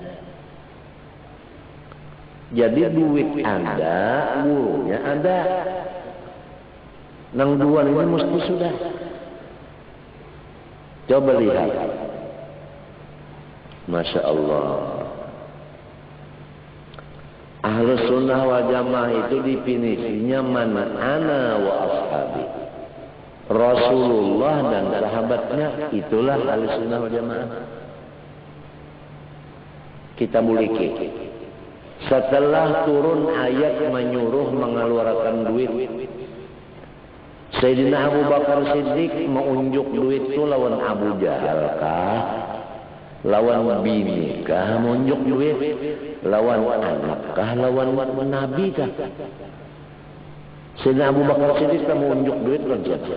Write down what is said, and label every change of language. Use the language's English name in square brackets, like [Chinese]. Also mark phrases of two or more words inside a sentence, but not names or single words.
[Banjar] Jadi duit ada, gurunya ada. Nang dua ini mesti sudah. Coba lihat. [Arabic] Masya Allah. Ahlus sunnah wal jamaah [Banjar] itu definisinya [Arabic] man ana wa ashabi. [Banjar] Rasulullah dan sahabatnya, itulah [Arabic] ahlus sunnah wal jamaah. [Banjar] Kita miliki. Setelah turun ayat menyuruh mengeluarkan duit, Sayyidina Abu Bakar Siddiq mengunjuk duit itu lawan Abu Jahal kah? Lawan bini kah munjuk duit, lawan anak kah, lawan nabi kah? Sayyidina Abu Bakar Siddiq kah munjuk duit lawan siapa?